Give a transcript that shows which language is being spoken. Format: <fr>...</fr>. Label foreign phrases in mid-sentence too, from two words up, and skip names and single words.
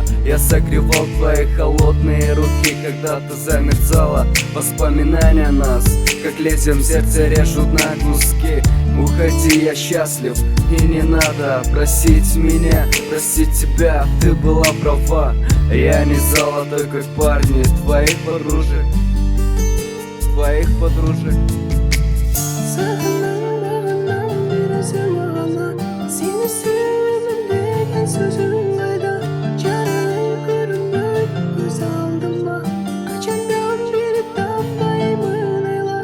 <ru>Я согревал твои холодные руки, когда ты замерзала. Воспоминания нас, как лезвием в сердце, режут на куски. Уходи, я счастлив, и не надо просить меня, просить тебя, ты была права. Я не золотой, как парни твоих подружек.</ru> <ky>Сагынам, багынам бир өзүңө гана, сени сүйөмүн деген сөзүң кайда? Жарыгың көрүнбөйт көз алдыма, качандан бери таппаймын айла.</ky>